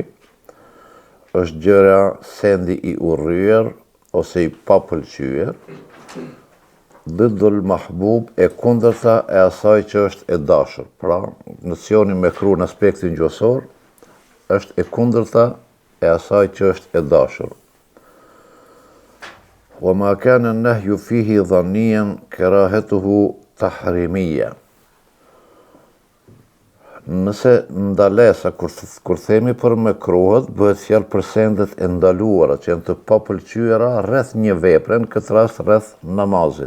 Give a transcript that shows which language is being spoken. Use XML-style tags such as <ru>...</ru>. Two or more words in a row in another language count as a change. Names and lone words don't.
<sq>Është gjëra sendi i urryer ose i papëlqyer.</sq> <ar>ضد المحبوب</ar> <sq>e kundërta e asaj që është e dashur. Pra, nocioni mekruh në aspektin gjuhësor është e kundërta e asaj që është e dashur.</sq> <ar>وما كان النهي فيه ظنيا كراهته تحريمية.</ar> <sq>Nëse ndalesa, kur themi për mekruhet, bëhet fjalë për sendet e ndaluara që janë të papëlqyera rreth një vepre, në këtë rast rreth namazit.</sq>